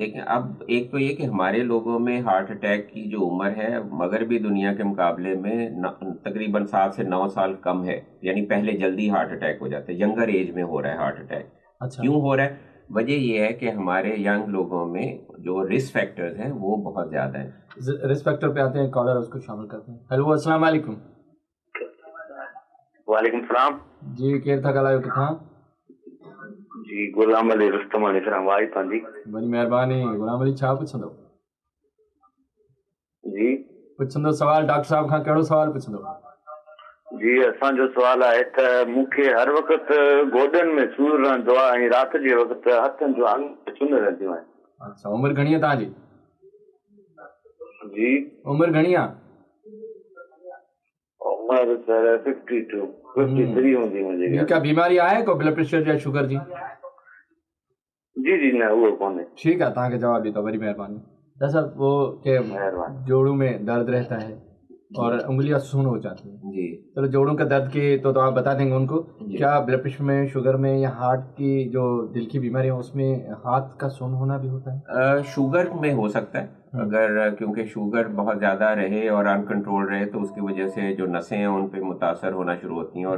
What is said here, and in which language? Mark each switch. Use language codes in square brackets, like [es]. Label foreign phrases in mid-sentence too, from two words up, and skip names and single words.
[ur] دیکھیے اب ایک تو یہ کہ ہمارے لوگوں میں [en] heart attack [ur] کی جو عمر ہے مغربی دنیا کے مقابلے میں تقریباً 7 سے 9 سال کم ہے، یعنی پہلے جلدی [en] heart attack [ur] ہو جاتے ہیں, [en] younger age [ur] میں ہو رہا ہے [en] heart attack. [ur] अच्छा کیوں ہو رہا ہے? وجہ یہ ہے کہ ہمارے ینگ لوگوں میں جو [en] risk factors [ur] ہیں وہ بہت زیادہ ہے. [en] risk factor [ur] پہ آتے ہیں، کالر اس کو شامل کرتے ہیں. ہیلو السلام علیکم. وعلیکم سلام [sd] जी, केर था ॻाल्हायो किथां? जी गुलाम अली रुस्तम अली सलाम वाई पांजी। बड़ी महिरबानी। गुलाम अली छा पुछंदो? जी पुछंदो सवाल डॉक्टर साहब खां कहिड़ो सवाल पुछंदो? जी असांजो सवाल आहे त मूंखे हर वक़्त गोॾनि में सूर रहंदो आहे ऐं राति जे वक़्त हथनि जो आंगूर चुन रहंदियूं आहिनि। अच्छा उमिरि घणी आहे तव्हांजी? जी उमिरि घणी आहे? उमिरि सर 52 53 हूंदी मुंहिंजी। क्या बीमारी आहे को [en] blood pressure [sd] या शुगर जी? जी जी न उहो कोन्हे। [ur] ٹھیک ہے, [sd] तव्हांखे जवाब ॾींदो, बड़ी महिरबानी। [ur] دراصل وہ کہ جوڑوں میں درد رہتا ہے اور انگلیاں سن ہو جاتی ہیں. जी چلو جوڑوں کا درد کی تو آپ بتا دیں گے ان کو، کیا [en] blood pressure [ur] میں، شوگر میں یا ہارٹ کی جو دل کی بیماری ہے اس میں ہاتھ کا سن ہونا بھی ہوتا ہے? شوگر میں ہو سکتا ہے، اگر کیونکہ شوگر بہت زیادہ رہے اور ان کنٹرول رہے تو اس کی وجہ سے جو نسیں ہیں ان پہ متاثر ہونا شروع ہوتی ہیں، اور